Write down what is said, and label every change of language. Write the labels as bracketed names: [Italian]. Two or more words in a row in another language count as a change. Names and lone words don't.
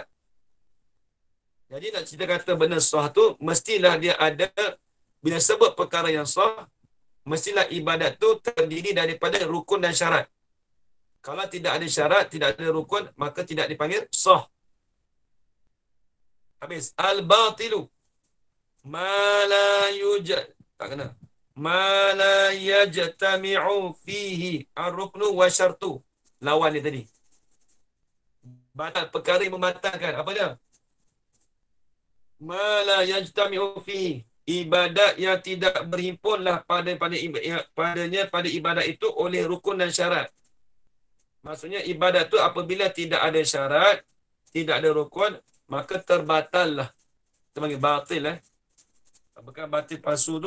[Malay] Jadi nak cerita kata benda sah tu mestilah dia ada, bila sebut perkara yang sah, mestilah ibadat tu terdiri daripada rukun dan syarat. Kalau tidak ada syarat, tidak ada rukun, maka tidak dipanggil sah. Habis. [Arabic] Al-batilu ma la yujad. [Malay] Tak kena. [Arabic] Ma la yajtami'u fihi ar-ruknu wa syartu. [Malay] Lawan dia tadi. Batal, perkara yang membatalkan. Apa dia? [Arabic] Ma la yajtami'u fihi. [Malay] Ibadat yang tidak berhimpunlah padanya pada ibadat itu oleh rukun dan syarat. Maksudnya ibadat tu apabila tidak ada syarat, tidak ada rukun, maka terbatallah. Kita panggil batil. Bukan batil palsu tu.